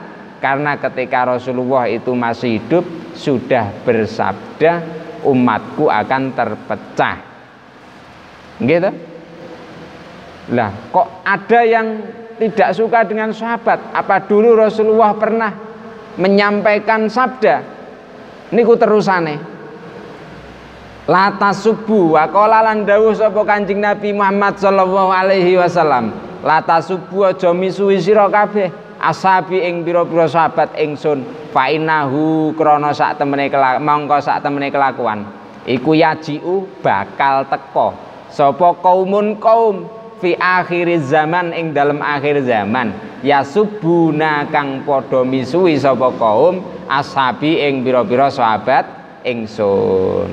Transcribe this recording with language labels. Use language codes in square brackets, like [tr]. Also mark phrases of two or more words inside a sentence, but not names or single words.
[id] Karena ketika Rasulullah itu masih hidup sudah bersabda umatku akan terpecah. Gitu. Lah kok ada yang tidak suka dengan sahabat? Apa dulu Rasulullah pernah menyampaikan sabda [jv] niku terusane [ar] لا تسبوا وقال [jv] lan dawuh sapa Kanjeng Nabi Muhammad [ar] صلى الله عليه وسلم لا تسبوا [jv] aja misuwi sira kabeh ashabi ing pira-pira sahabat ingsun [ar] فإنه [jv] krana sak temene mongko sak temene kelakuan iku yajiu bakal teka sapa kaumun kaum [ar] في آخر الزمان [jv] ing dalam akhir zaman [ar] يسبون [jv] kang padha misuwi sapa kaum ashabi ing pira-pira sahabat ingsun.